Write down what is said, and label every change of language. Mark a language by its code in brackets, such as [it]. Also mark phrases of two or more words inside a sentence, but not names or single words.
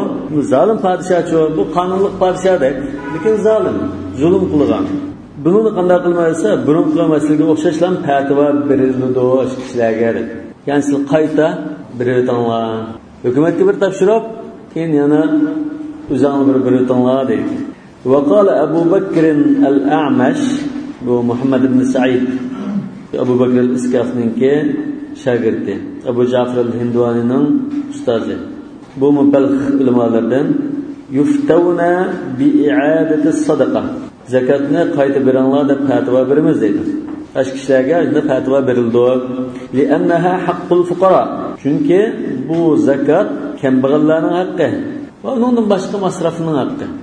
[uz] Bu zolim podshoh, bu qonunli podshohdek, lekin zolim, zulm qilgan. Buni qanday qilmaysa, burun qilgan masalaga o'xshashlan fatvo berildi o'sha kishilarga. Ya'ni siz qayta biritanglar, hukumatga bir topshiriq, keyin yana o'zinglar bir biritanglar deydi. [ar] وقال [uz] Abu Bakr al-A'mash, bu Muhammad ibn Sa'id, Abu Bakr al-Iskafninki shagirdi, Abu Ja'far al-Hindwanining ustozi. Bu Balx ulamolardan [ar] يفتون بإعادة الصدقة. [uz] Zakatni qayta beringlar deb fatvo beramiz deydi. Ash kishilarga shunday fatvo berildi. [ar] لأنها حق الفقراء. [uz] Chunki bu zakat kambag'allarning haqqi va undan boshqa masrafning haqqi.